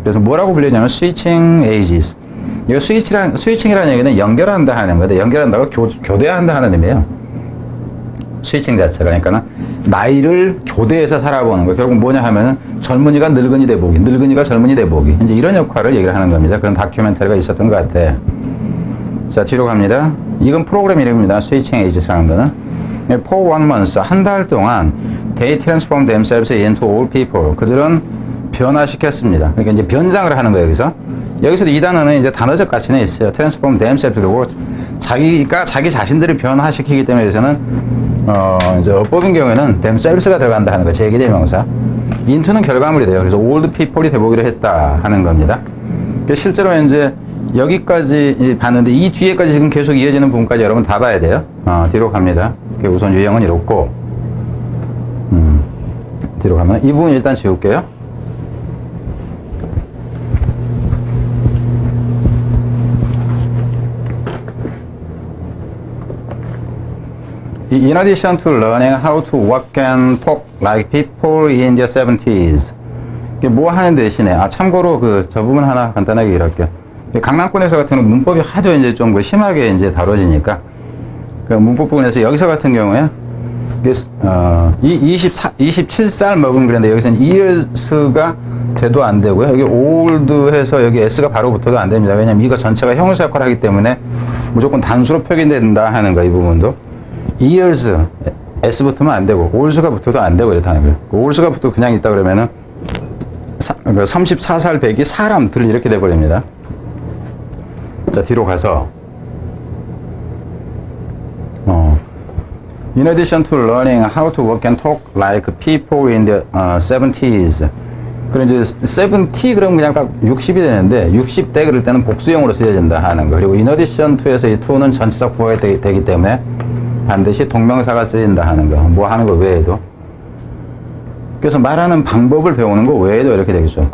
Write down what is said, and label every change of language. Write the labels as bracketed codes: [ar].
[ko] 그래서 뭐라고 불리냐면 [en] switching ages. [ko] 이거 스위칭이라는 얘기는 연결한다 하는 거예요. 연결한다고 교대한다 하는 의미예요. 스위칭 자체가. 그러니까는 나이를 교대해서 살아보는 거. 결국 뭐냐 하면은 젊은이가 늙은이 돼보기, 늙은이가 젊은이 돼보기. 이제 이런 역할을 얘기를 하는 겁니다. 그런 다큐멘터리가 있었던 것 같아. 자, 뒤로 갑니다. 이건 프로그램 이름입니다. 스위칭 에이지스라는 거는. [en] For 1 month, [ko] 한 달 동안 [en] they transform themselves into all people. [ko] 그들은 변화시켰습니다. 그러니까 이제 변장을 하는 거예요, 여기서. 여기서도 이 단어는 이제 단어적 가치는 있어요. [en] transform themselves. [ko] 그리고 자기가 자기 자신들을 변화시키기 때문에 여기서는 이제 어법인 경우에는 themselves가 들어간다 하는 거예요. 제기대명사. into는 결과물이 돼요. 그래서 [en] old people [ko] 이 돼보기로 했다 하는 겁니다. 실제로 이제 여기까지 봤는데 이 뒤에까지 지금 계속 이어지는 부분까지 여러분 다 봐야 돼요. 뒤로 갑니다. 우선 유형은 이렇고, 뒤로 가면 이 부분 일단 지울게요. [en] In addition to learning how to walk and talk like people in their 70s. [ko] 이게 뭐 하는 대신에, 참고로 저 부분 하나 간단하게 얘기할게요. 강남권에서 같은 경우는 문법이 하도 이제 좀 심하게 이제 다뤄지니까, 그 문법 부분에서 여기서 같은 경우에, 27살 먹은 그랬는데 여기서는 years가 돼도 안 되고요. 여기 old 해서 여기 s가 바로 붙어도 안 됩니다. 왜냐면 이거 전체가 형용사 역할을 하기 때문에 무조건 단수로 표기된다 하는 거, 이 부분도. years, s 붙으면 안 되고, olds가 붙어도 안 되고 이렇다는 거예요. olds가 붙어도 그냥 있다 그러면은 34살 배기 사람들 이렇게 돼버립니다. 자, 뒤로 가서 [en] In addition to learning how to walk and talk like people in the 70s. [ko] 그럼 이제 70 그러면 그냥 딱 60이 되는데 60대 그럴 때는 복수형으로 쓰여진다 하는 거. 그리고 in addition to에서 이 to는 전치사 구어가 되기 때문에 반드시 동명사가 쓰인다 하는 거. 뭐 하는 거 외에도. 그래서 말하는 방법을 배우는 거 외에도 이렇게 되겠죠.